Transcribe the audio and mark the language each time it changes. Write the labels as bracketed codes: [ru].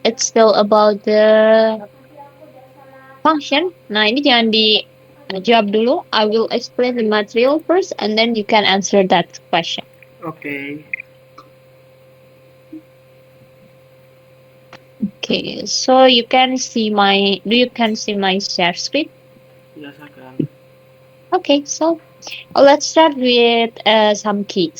[en] It's still about the function. [id] Nah, ini jangan dijawab dulu. [en] I will explain the material first, and then you can answer that question. Okay. Okay, so you can see my. Do you can see my share screen? Yes, I can. Okay, so let's start with some keys.